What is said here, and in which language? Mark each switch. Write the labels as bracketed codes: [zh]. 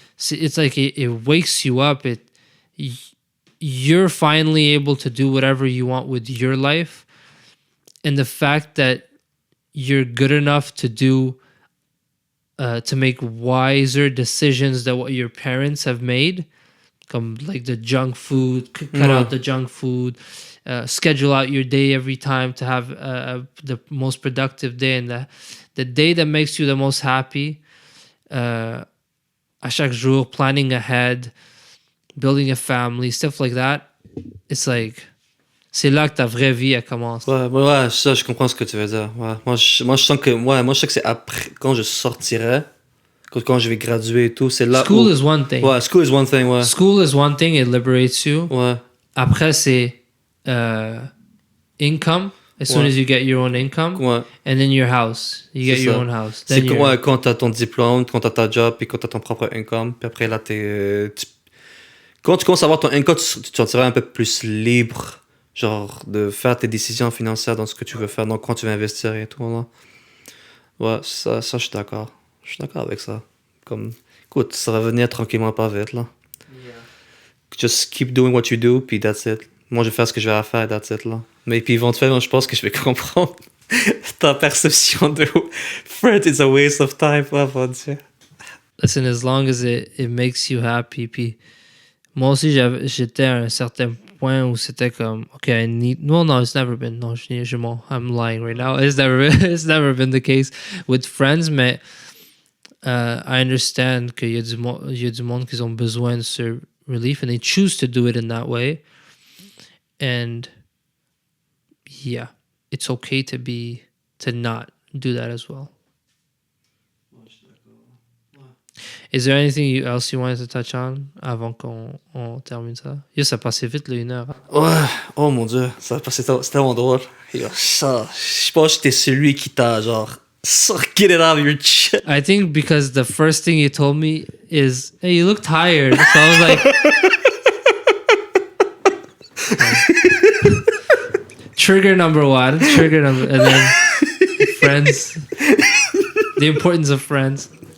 [en] So it's like it wakes you up. You're finally able to do whatever you want with your life, and the fact that you're good enough to do to make wiser decisions than what your parents have made, come like the junk food, cut out the junk food, schedule out your day every time to have the most productive day, and the day that makes you the most happy. [fr] À chaque jour, [en] planning ahead, building a family, stuff like that. It's like, [fr] c'est là que ta vraie vie elle commence. Ouais, ça, je comprends ce que tu veux dire. Ouais. Moi, je sens que, c'est après, quand je sortirai, quand je vais graduer et tout, c'est là [en] School is one thing. Ouais, school is one thing, ouais. School is one thing, it liberates you. [fr] Ouais. Après, c'est income. [en] As soon as you get your own income. [fr] Ouais. [en] And then your house. You get your own house. [fr] C'est quand t'as ton diplôme, quand t'as ta job, puis quand t'as ton propre income, puis après là, quand tu commences à avoir ton income, tu te sentiras un peu plus libre, genre, de faire tes décisions financières dans ce que tu veux faire, donc quand tu veux investir et tout, là. Ouais, ça, je suis d'accord. Je suis d'accord avec ça. Comme, écoute, ça va venir tranquillement, pas vite, là. [en] Yeah. Just keep doing what you do, puis that's it. [fr] Moi, je vais faire ce que je vais faire, [en] that's it, [fr] là. Mais puis éventuellement, je pense que je vais comprendre ta perception de [en] Fred is a waste of time. [fr] Oh mon Dieu. [en] Listen, as long as it makes you happy. [fr] Puis moi aussi, j'étais à un certain point où c'était comme, okay, [en] I need. No, it's never been. Non, I'm lying right now. It's never been the case with friends. Mais I understand [fr] qu'il y a du monde qui ont besoin de ce relief, [en] and they choose to do it in that way. And yeah, it's okay to not do that as well. Is there anything else you wanted to touch on [fr] avant qu'on termine ça? Yo, ça passait vite, là, 1 heure. Ouais, oh mon Dieu, c'était tellement drôle. Ça, je pense que j'étais celui qui t'a genre, [en] get it out of your chest. I think because the first thing you told me is, hey, you look tired. So I was like, trigger number one, and then friends, the importance of friends.